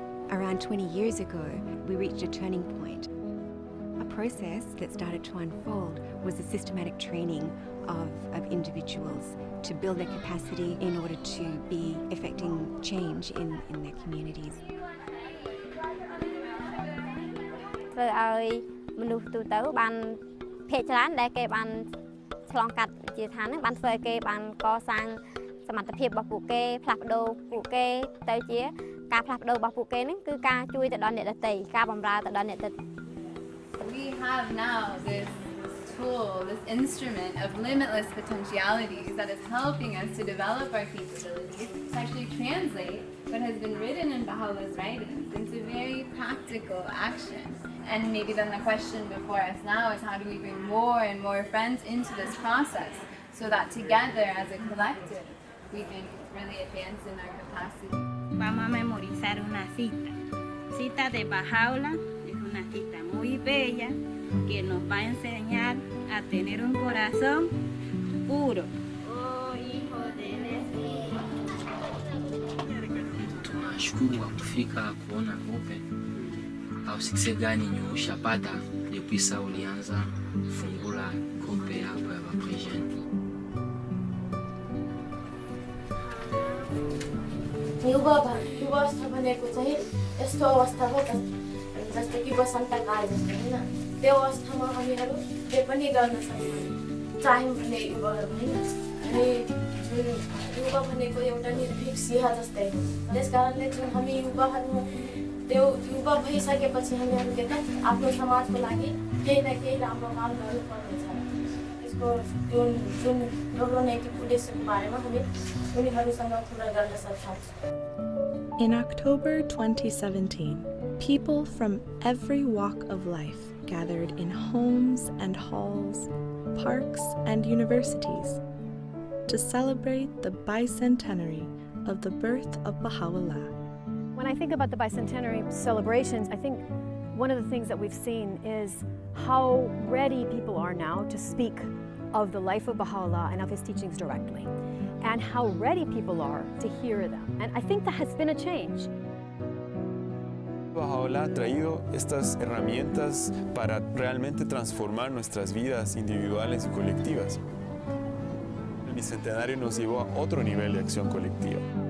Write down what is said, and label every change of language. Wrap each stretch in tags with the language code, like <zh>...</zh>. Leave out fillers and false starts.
<en>Around 20 years ago, we reached a turning point. A process that started to unfold was a systematic training of individuals to build their capacity in order to be effecting change in their communities.</en> <km>ធ្វើឲ្យមនុស្សទូទៅបានភាគច្រើនដែលគេបានឆ្លងកាត់វិជាឋានហ្នឹងបានធ្វើឲ្យគេបានកសាងសមត្ថភាពរបស់ពួកគេផ្លាស់ប្ដូរពួកគេទៅជាការផ្លាស់ប្ដូររបស់ពួកគេហ្នឹងគឺការជួយទៅដល់អ្នកដទៃការបម្រើទៅដល់អ្នកដទៃ</km> <en>We have now this tool, this instrument of limitless potentialities that is helping us to develop our capabilities to actually translate what has been written in Baha'u'llah's writings into very practical action. And maybe then the question before us now is how do we bring more and more friends into this process so that together as a collective we can really advance in our capacity.</en> <es>Vamos a memorizar una cita de Baha'u'llah. Una cita muy bella que nos va a enseñar a tener un corazón puro. Oh, hijo de</es> <sw>Tunashukuru kwa kufika kuona Hope. Au success gani ushapata</sw> <fr>depuis ça</fr> <sw>ulianza fungula Hope hapa ya present.</sw> <ne>युवा अवस्था भनेको चाहिँ यस्तो अवस्था हो जस्तो कि वसन्तकाल जस्तो हैन त्यो अवस्थामा हामीहरू जे पनि गर्न सक्छौँ चाह्यौँ भने युवाहरू हैन अनि जुन युवा भनेको एउटा निर्भीक सिंह जस्तै हो त्यसकारणले जुन हामी युवाहरू त्यो युवा भइसकेपछि हामीहरू के त आफ्नो समाजको लागि केही न केही राम्रो काम गर्नुपर्ने छ त्यसको जुन राम्रो नैतिक उद्देश्यको बारेमा हामी उनीहरूसँग कुरा गर्न सक्छौँ.</ne> <en>In October 2017, people from every walk of life gathered in homes and halls, parks and universities to celebrate the bicentenary of the birth of Baha'u'llah. When I think about the bicentenary celebrations, I think one of the things that we've seen is how ready people are now to speak of the life of Baha'u'llah and of his teachings directly, and how ready people are to hear them. And I think that has been a change.</en> <es>Baha'u'llah ha traído estas herramientas para realmente transformar nuestras vidas individuales y colectivas. El Bicentenario nos llevó a otro nivel de acción colectiva.</es>